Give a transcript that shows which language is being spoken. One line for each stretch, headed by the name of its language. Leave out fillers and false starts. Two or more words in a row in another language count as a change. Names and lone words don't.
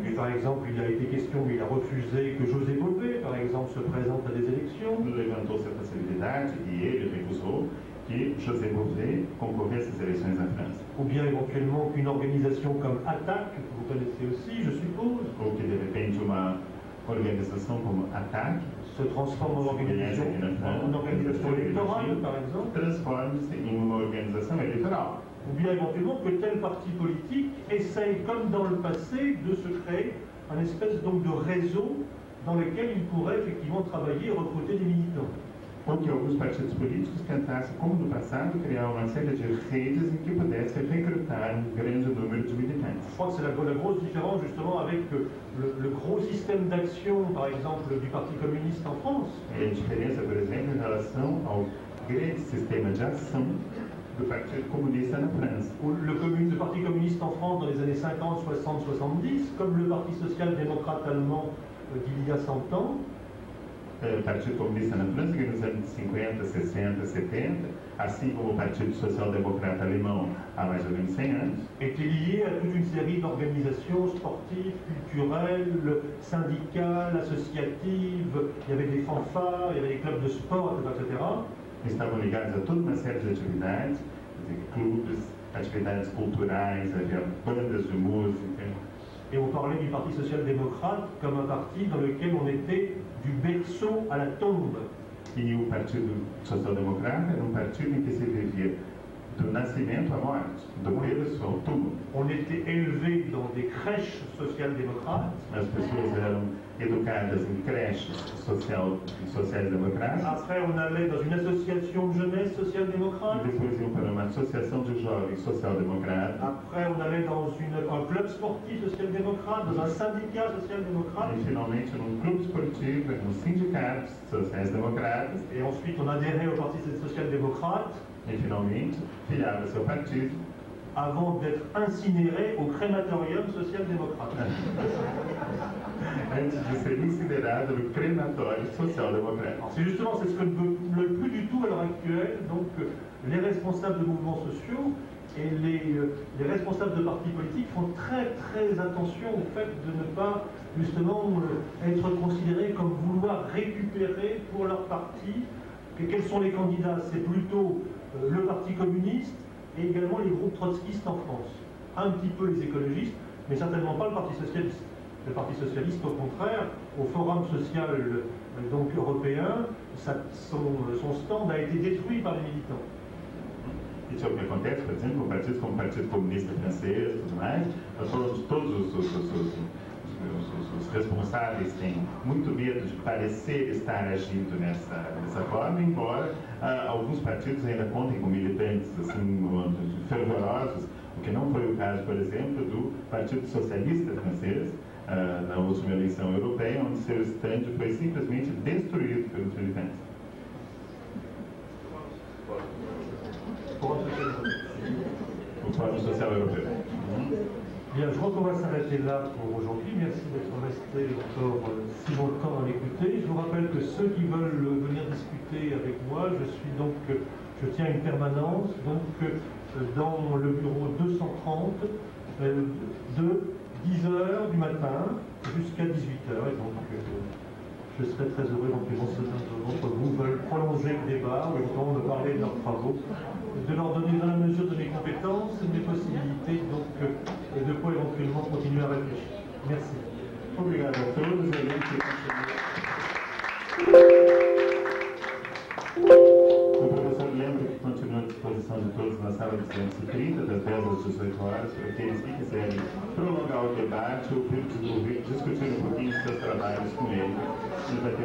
French: Et par exemple, il a été question, mais il a refusé que José Bové, par exemple, se présente à des élections.
Portuguese: Levantou-se a possibilidade, e ele recusou, que José Bové concorresse às eleições na França.
French: Ou bien éventuellement qu'une organisation comme ATTAC, que vous connaissez aussi, je suppose.
Portuguese: Ou que de repente uma organização como ATTAC
French: se transforme en organisation électorale, par exemple.
Portuguese: Transforme-se em uma organização eleitoral.
French: Ou bien éventuellement que tel parti politique essaye, comme dans le passé, de se créer un espèce donc de réseau dans lequel il pourrait effectivement travailler et recruter des militants.
Portuguese: Ou que alguns partidos políticos tentassem, como no passado, criar uma série de redes em que pudesse recrutar grande número de militantes.
French: Je crois que c'est la grosse différence justement avec le gros système d'action, par exemple, du Parti communiste en France.
Portuguese: E a diferença, por exemplo, em relação ao grande sistema de ação do Partido Comunista na França.
French: Le Parti communiste en France dans les années 50, 60, 70, comme le Parti social-démocrate allemand d'il y a 100 ans,
Portuguese: o Partido Comunista na França, que nos anos 50, 60, 70, assim como o Partido Social Democrate alemão há mais ou menos 100 anos,
French: était lié à toute une série d'organisations sportives, culturelles, syndicales, associatives. Il y avait des fanfares, il y avait des clubs de sport, etc.
Portuguese: Estavam ligados a toda uma série de atividades, clubes, atividades culturais, havia bandas de música.
French: Et on parlait du Parti social-démocrate comme un parti dans lequel on était du berceau à la tombe.
Portuguese: E o Partido Social Democrata era partido em que se vivia do nascimento à morte, do berço ao túmulo.
French: On était élevé dans des crèches social-démocrates.
Portuguese: As pessoas eram educadas em creches sociais-democratas.
French: Après, on allait dans une association de jeunesse social-démocrate.
Portuguese: E depois iam para uma associação de jovens social-democratas.
French: Après, on allait dans un club sportif social-démocrate, dans un syndicat social-démocrate.
Portuguese: E finalmente num clube esportivo, num sindicato sociais-democratas.
French: Et ensuite, on adhérait au Parti social-démocrate.
Portuguese: E finalmente filiava seu partido.
French: Avant d'être incinéré au crématorium social-démocrate.
Portuguese: Antes de ser incinerado no crematório social-démocrate.
French: C'est justement ce que ne veut plus du tout à l'heure actuelle. Donc, les responsables de mouvements sociaux et les responsables de partis politiques font très attention au fait de ne pas justement être considérés comme vouloir récupérer pour leur parti. Et quels sont les candidats? C'est plutôt le Parti communiste et également les groupes trotskistes en France. Un petit peu les écologistes, mais certainement pas le Parti socialiste. Le Parti socialiste, au contraire, au Forum social donc, européen, son stand a été détruit par les militants.
Portuguese: Isso é o que acontece, por exemplo, com partidos como o Partido Comunista Francês e tudo mais. Todos os responsáveis têm muito medo de parecer estar agindo dessa forma, embora alguns partidos ainda contem com militantes assim, fervorosos, o que não foi o caso, por exemplo, do Partido Socialista Francês, na última eleição europeia, onde seu estande foi simplesmente destruído pelos militantes. O Fórum Social Europeu.
French: Bien, je crois qu'on va s'arrêter là pour aujourd'hui. Merci d'être resté encore si longtemps à m'écouter. Je vous rappelle que ceux qui veulent venir discuter avec moi, je tiens une permanence dans le bureau 230 de 10h du matin jusqu'à 18h. Et donc, je serai très heureux éventuellement si certains d'entre vous veulent prolonger le débat ou éventuellement me parler de leurs travaux, de leur donner dans la mesure de mes compétences, de mes possibilités, donc, et de quoi éventuellement continuer à réfléchir. Merci.
Portuguese: Obrigado a todos. O professor lembra que continua à disposição de todos na sala 230, das 10 às 18 horas, para aqueles que quiserem prolongar o debate ou discutir um pouquinho dos seus trabalhos com ele.